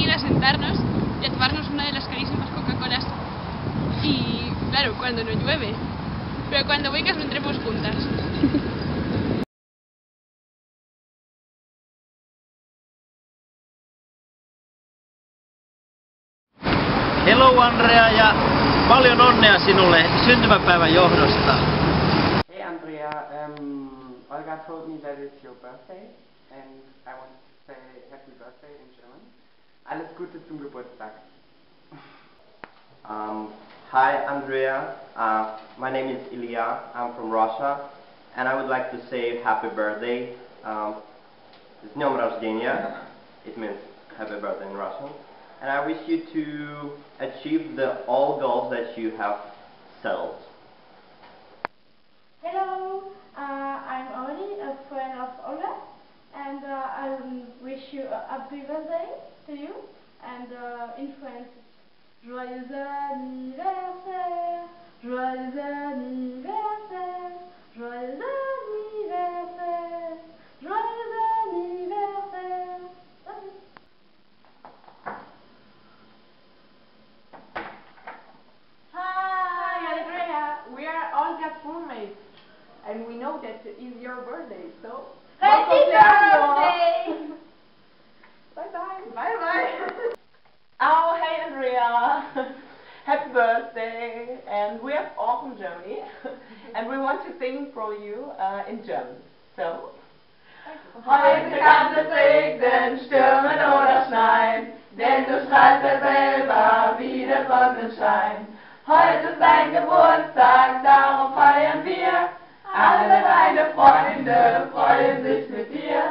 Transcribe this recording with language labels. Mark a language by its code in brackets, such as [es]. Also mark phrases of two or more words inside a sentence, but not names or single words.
[es] sentarnos y a tomarnos una de las carísimas Coca-Colas. Y claro, cuando no llueve. Pero cuando vengas vendremos juntas. [fi] Hello Andrea ja paljon onnea sinulle syntymäpäivän johdosta. [en] Hey Andrea, Olga told me that it's your birthday and I want to say happy birthday in German. [de] Alles Gute zum Geburtstag. [en] Hi Andrea, my name is Ilya, I'm from Russia and I would like to say happy birthday. It's [ru] Dнем рождения, [en] it means happy birthday in Russian. And I wish you to achieve all goals that you have settled. Hello, I'm Oli, a friend of Olga, and I wish you a happy birthday to you. And in French, [fr] joyeux anniversaire, joyeux anniversaire, joyeux anniversaire, joyeux anniversaire. [en] That's it. Hi Andrea, we are Olga's roommates and we know that it's your birthday, so Happy birthday! bye bye. Bye bye. Oh hey Andrea, happy birthday, and we have all from Germany and we want to sing for you in German. [de] So heute kann es regnen, stürmen oder schneien, denn du strahlst ja selber wie der Sonnenschein. Heute ist dein Geburtstag, darum feiern wir. Alle deine Freunde freuen sich mit dir.